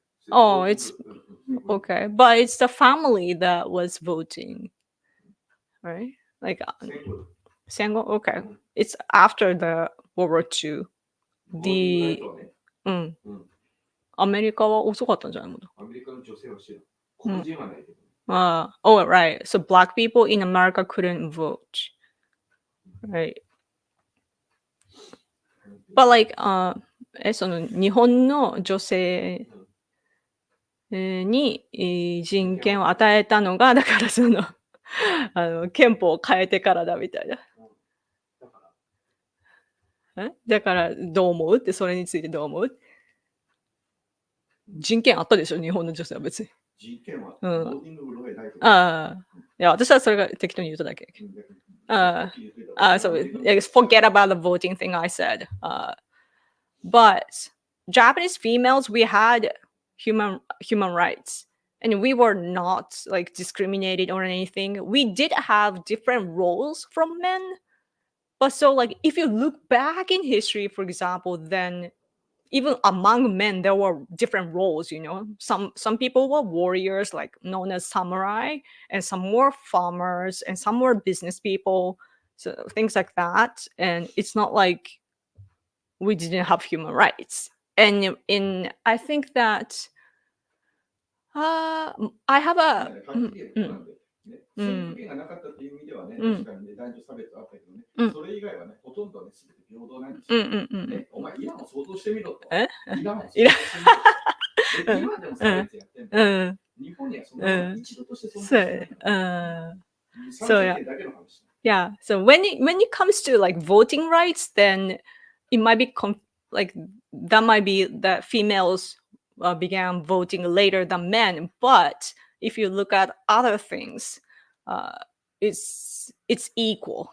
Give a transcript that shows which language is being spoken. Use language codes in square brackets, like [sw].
[en] Oh, it's okay, but it's the family that was voting, right? Like Sango. Okay, it's after the World War II. [ja] The アメリカは遅かったんじゃないの？アメリカの女性は知らん。黒人はないけど。 [en] Oh, right. So black people in America couldn't vote, right? But like, [ja] その日本の女性に人権を与えたのが、だからその憲法を変えてからだみたいな。だからどう思うって、それについてどう思う？人権あったでしょ、日本の女性は別に。人権は、うん。ボーティングブローへないと。ああ。いや、私はそれが適当に言っただけ。さっき言ってた。 [en] So forget about the voting thing I said. But Japanese females, we had human rights, and we were not like discriminated or anything. We did have different roles from men, but so like if you look back in history, for example, then even among men there were different roles. You know, some people were warriors, like known as samurai, and some were farmers, and some were business people. So things like that, and it's not like we didn't have human rights. And I think that I have a [ja] はっきり言うとなんで、ね、選挙権がなかったっていう意味ではね、確かにね、男女差別あったけどね、それ以外はね、ほとんどね、すべて平等なんですよ。ね、お前、イランを想像してみろと。イランを想像してみろと。今でも差別やってんだ。日本にはそんな一度として存在してない。 [en] So yeah, so when it comes to like voting rights, then it might be like that might be that females began voting later than men. But if you look at other things, it's equal.